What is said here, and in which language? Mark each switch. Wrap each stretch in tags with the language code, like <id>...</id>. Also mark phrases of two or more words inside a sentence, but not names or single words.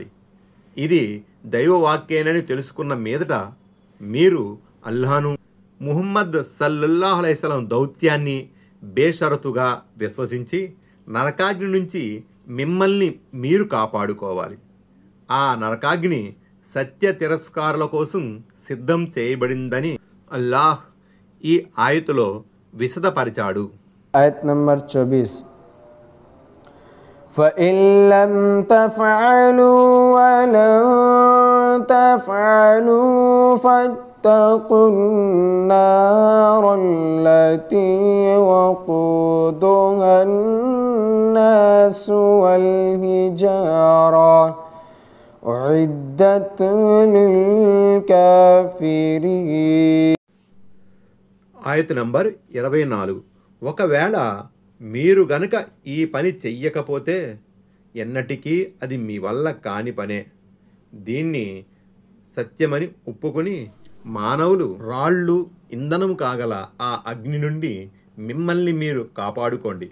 <te>ఇది దైవ వాక్యేనని తెలుసుకున్న మీదట మీరు అల్లాహ్ను, ముహమ్మద్</te> <ar>صلى الله عليه وسلم</ar> <te>దౌత్యాన్ని బేషరతుగా విశ్వసించి నరకాగ్ని నుంచి మిమ్మల్ని మీరు కాపాడుకోవాలి. ఆ నరకాగ్ని సత్య తిరస్కారుల కోసం సిద్ధం చేయబడిందని అల్లాహ్ ఈ ఆయతులో విశదపరిచాడు. ఆయత్ నంబర్ 24</te> <ar>فإن لم تفعلوا ولن تفعلوا فاتقوا النار التي وقودها الناس والحجارة أعدت للكافرين.</ar> <te>ఆయత నంబర్ 24. ఒకవేళ మీరు గనక ఈ పని చెయ్యకపోతే ఎన్నటికీ అది మీ వల్ల కాని పనే. దీన్ని సత్యమని ఒప్పుకొని మానవులు రాళ్ళు ఇంధనం కాగల ఆ అగ్ని నుండి మిమ్మల్ని మీరు కాపాడుకోండి.</te>